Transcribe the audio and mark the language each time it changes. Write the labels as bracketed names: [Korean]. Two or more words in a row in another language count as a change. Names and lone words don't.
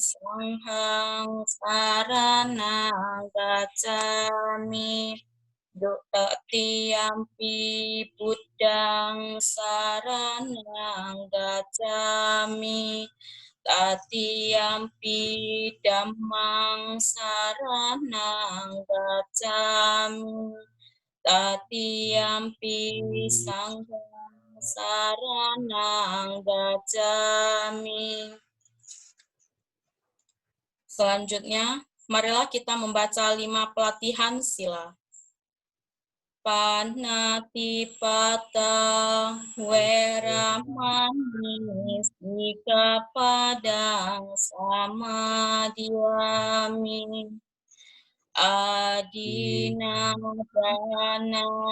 [Pali] Sanghang saranang gacchami, Dutiyampi Buddhang saranang gacchami, Tatiyampi Dhammang saranang gacchami, Tatiyampi Sanghang saranang gacchami. [Indonesian] Selanjutnya, marilah kita membaca 5 pelatihan sila. [Pali] Panatipata Weramani Sikapadang Samadhyami, Adinadana